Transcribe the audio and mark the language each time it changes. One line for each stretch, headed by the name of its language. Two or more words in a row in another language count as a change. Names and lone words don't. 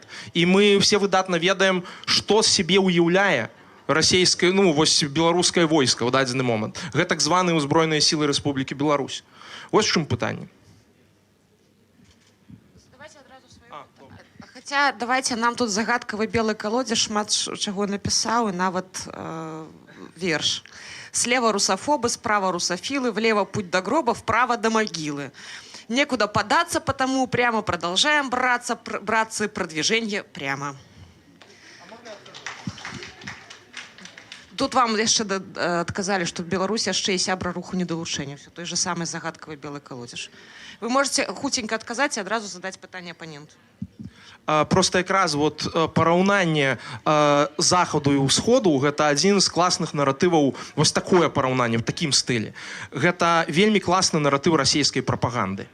Belarusian: І мы все выдатна ведаем, што з сябе ўяўляе расійскае, ну, вось беларускае войска ў дадзены момант. Гэта так званыя ўзброеныя сілы Рэспублікі Беларусь. Вось в чым пытанне.
Russian: Хотя давайте
Belarusian: нам тут загадкавы белы калодзеж шмат чаго напісаў і нават верш.
Russian: Слева русофобы, справа русофилы, влево путь до гроба, вправо до могилы. Некуда податься, потому прямо продолжаем браться, братцы, продвижение прямо.
Belarusian: Тут вам яшчэ адказалі, што в Беларусі яшчэ і сябра руху недалучэння.
Russian: Все той же самый загадкавы белы калодзеж.
Belarusian: Вы можете хутенька адказаць і адразу задаць пытанне апаненту. Просто якраз вот параўнанне захаду і ўсходу гэта адзін з класных наратываў, вось такое параўнанне в такім стылі. Гэта вельмі класны наратыў расійскай прапаганды.